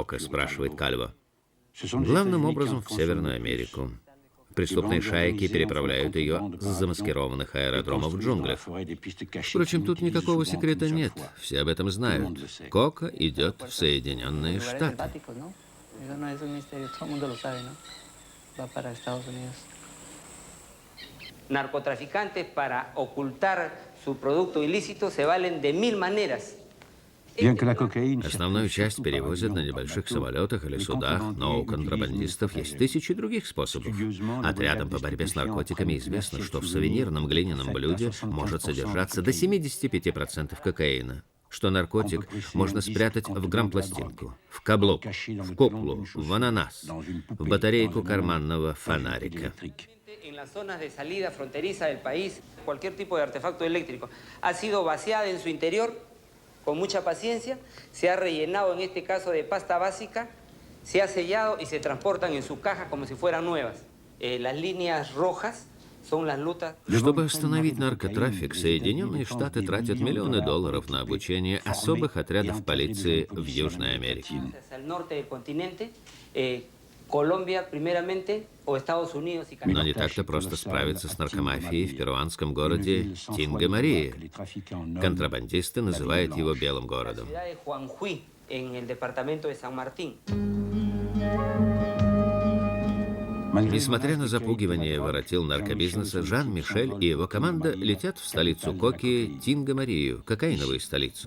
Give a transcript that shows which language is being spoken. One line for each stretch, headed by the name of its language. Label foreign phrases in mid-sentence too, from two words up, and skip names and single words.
Russian: — спрашивает Кальво. «Главным образом в Северную Америку. Преступные шайки переправляют ее с замаскированных аэродромов в джунглях. Впрочем, тут никакого секрета нет, все об этом знают. Кока идет в Соединенные Штаты».
Spanish: Narcotraficantes para ocultar su producto ilícito se valen de 1000 maneras.
Russian: Основную часть перевозят на небольших самолетах или судах, но у контрабандистов есть тысячи других способов. Отрядам по борьбе с наркотиками известно, что в сувенирном глиняном блюде может содержаться до 75% кокаина, что наркотик можно спрятать в грампластинку, в каблук, в куклу, в ананас, в батарейку карманного фонарика.
Spanish: En las zonas de salida fronteriza del país, cualquier tipo de artefacto eléctrico ha sido vaciada en su interior con mucha paciencia, se ha rellenado en este caso de pasta básica, se ha sellado y se transportan en sus cajas como si fueran nuevas. Las líneas rojas son las lutas.
Russian: Чтобы остановить наркотрафик, Соединенные Штаты тратят миллионы долларов на обучение особых отрядов полиции в Южной Америке.
Spanish: Hacia el norte del continente, Colombia primeramente, o Estados Unidos y
Russian: Но
Spanish: Canadá.
Russian: не так-то просто справиться с наркомафией в перуанском городе Тинга-Марии. Контрабандисты называют его «белым
Spanish: La
Russian: городом».
Spanish: ciudad de Juanjuy, en el departamento de San Martín.
Russian: Несмотря на запугивание воротил наркобизнеса, Жан-Мишель и его команда летят в столицу Коки, Тинга-Марию, кокаиновую столицу.